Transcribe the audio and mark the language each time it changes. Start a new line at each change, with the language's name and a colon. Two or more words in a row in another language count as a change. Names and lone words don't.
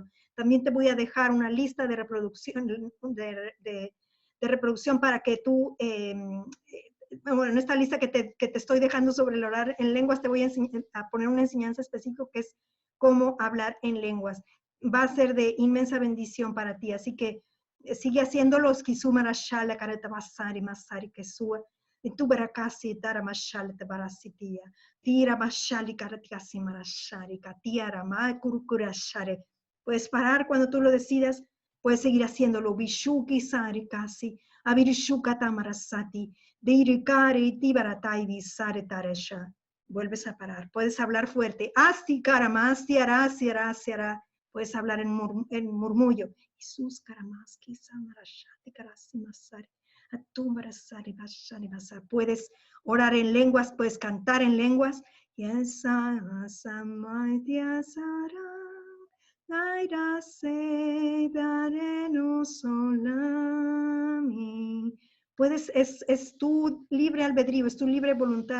Spanish: También te voy a dejar una lista de reproducción, de reproducción para que tú, bueno, en esta lista que te estoy dejando sobre el orar en lenguas, te voy a poner una enseñanza específica que es cómo hablar en lenguas. Va a ser de inmensa bendición para ti, así que sigue haciéndolo. Skisumarashala kareta masari masari kesua. Y tu barakasi tara mashal te barasitia. Tira mashali karatiasi marashari katiara ma kurukurashare. Puedes parar cuando tú lo decidas, puedes seguir haciéndolo. Vishuki sari kasi. Avirishuka tamarasati. Dirikari tibaratai visare taresha. Vuelves a parar. Puedes hablar fuerte. Asti karamasti arasi arasi ara. Puedes hablar en murmullo. Jesús karamaski samarashati karasi masari. Puedes orar en lenguas, puedes cantar en lenguas. Puedes, es tu libre albedrío, es tu libre voluntad.